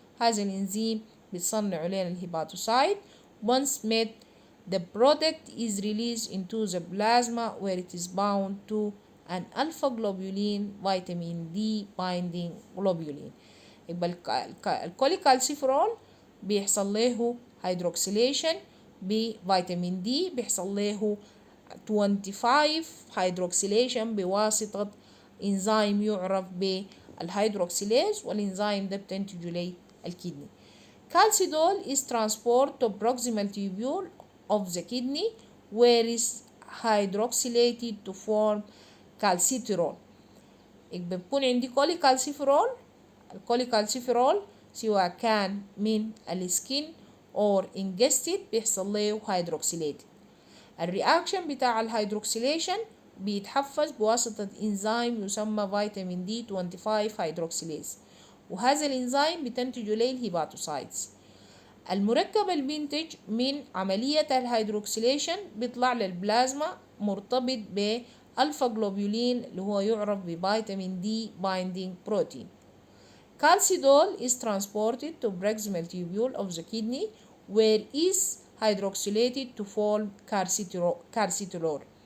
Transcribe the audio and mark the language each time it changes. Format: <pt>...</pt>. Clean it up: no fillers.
<ar>هذا الإنزيم بيتصنع لنا الهيباتوسايت.</ar> <en>Once made, the product is released into the plasma where it is bound to an alpha globulin vitamin D binding globulin.</en> <ar>يبقى الكوليكالسيفرول بيحصل له hydroxylation بفيتامين دي، بيحصل له 25 hydroxylation بواسطة إنزيم يعرف بالهيدروكسيليز، والإنزيم ده بتنتج ليه الكدني.</ar> <en>Calcidol is transported to proximal tubule of the kidney where is hydroxylated to form calcitriol.</en> <ar>يبقى بيكون عندي كوليكالسيفرول. الكوليكالسيفرول سواء كان من السكين</ar> <en>or ingested</en> <ar>بيحصل له hydroxylated. الرياكشن بتاع الهيدروكسيليشن بيتحفز بواسطة إنزيم يسمى فيتامين دي 25 هيدروكسيليز، وهذا الإنزيم بتنتج له الهيباتوسايتس. المركب اللي بينتج من عملية الهيدروكسيليشن بيطلع للبلازما مرتبط بألفا جلوبولين اللي هو يعرف بفيتامين دي بايندينج بروتين.</ar> <en>Calcidol is transported to proximal tubule of the kidney where is hydroxylated to form calcitriol.</en>